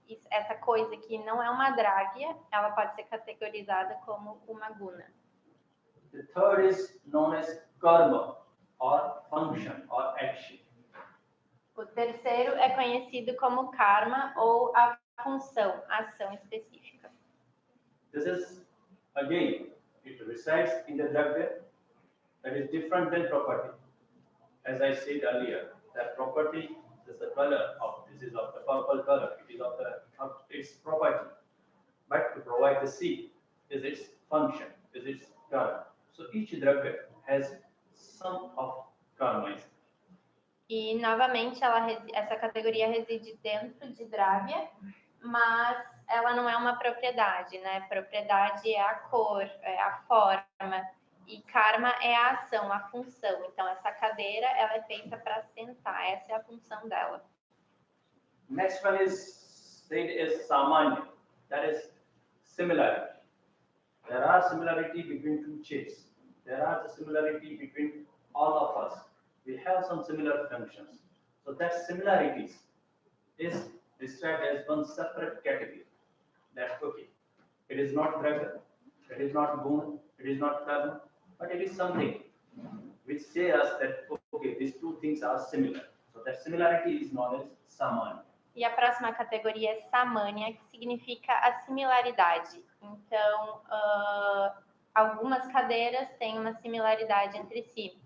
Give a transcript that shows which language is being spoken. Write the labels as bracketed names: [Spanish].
[Portuguese] Essa coisa que não é uma dravya, ela pode ser categorizada como uma guna. [English] The third is known as karma, or function, or action. [Portuguese] O terceiro é conhecido como karma ou a função, a ação específica. [English] This is, again, it resides in the dravya that is different than property. As I said earlier, that property is the color of, this is of the purple color, it is of its property. But to provide the seed is its function, is its karma. So each dravya has some of karma. [Portuguese] E, novamente, essa categoria reside dentro de Dravya, mas ela não é uma propriedade, né? Propriedade é a cor, é a forma, e karma é a ação, a função. Então, essa cadeira, ela é feita para sentar, essa é a função dela. [English] Next one is said as samanya, that is similarity. There are similarity between two chairs. There are the similarity between all of us. We have some similar functions. So that similarities is described as one separate category. That's okay. It is not Draga, it is not Guna, it is not Karma, but it is something which say us that okay, these two things are similar. So that similarity is known as samanya. [Portuguese] E a próxima categoria é samanya, que significa a similaridade. Então, algumas cadeiras têm uma similaridade entre si.